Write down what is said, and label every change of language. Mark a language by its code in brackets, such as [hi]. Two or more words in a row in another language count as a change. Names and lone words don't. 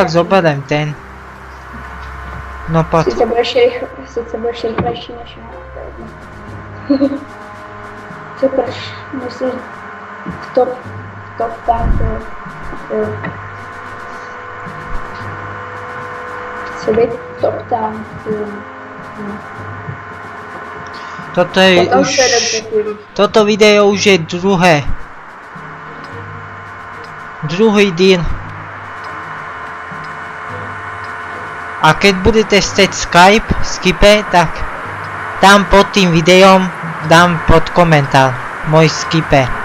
[sk] Tak zoberem ten. No poď. [cs] Sice budeš rychlejší než já, to je jedno. Co proč myslíš v top tanku? Chci být top tanku. [sk] Toto je už... [cs] Toto video už je druhý díl. [sk] A keď budete chceť Skype, tak tam pod tým videom dám pod komentár môj Skype.